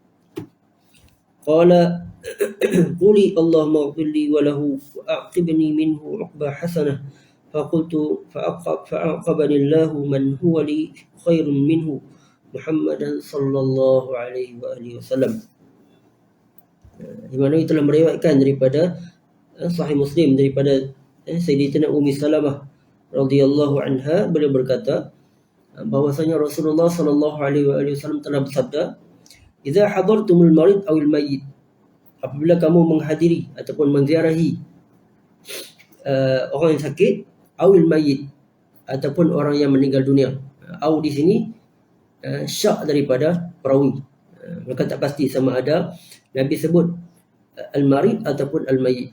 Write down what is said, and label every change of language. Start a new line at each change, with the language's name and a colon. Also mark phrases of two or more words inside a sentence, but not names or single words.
Arabic: قال قل اللهم اغفر لي وله وأعقبني منه عقبى حسنة. فقلت فأعقبني الله من هو خير لي منه محمدا صلى الله عليه وآله وسلم.
Malay: Imam Nawawi telah meriwayatkan daripada Sahih Muslim daripada Sayyidatina Ummi Salamah
Arabic: رضي الله عنها,
Malay: beliau berkata bahwasanya Rasulullah
Arabic: صلى الله عليه وسلم
Malay: telah bersabda,
Arabic: "إذا حضرتم المريض أو الميت."
Malay: Apabila kamu menghadiri ataupun menziarahi orang yang sakit,
Arabic: أو الميت,
Malay: ataupun orang yang meninggal dunia. Aw di sini syak daripada perawi. Mereka tak pasti sama ada Nabi sebut al-marid ataupun al-mayyit.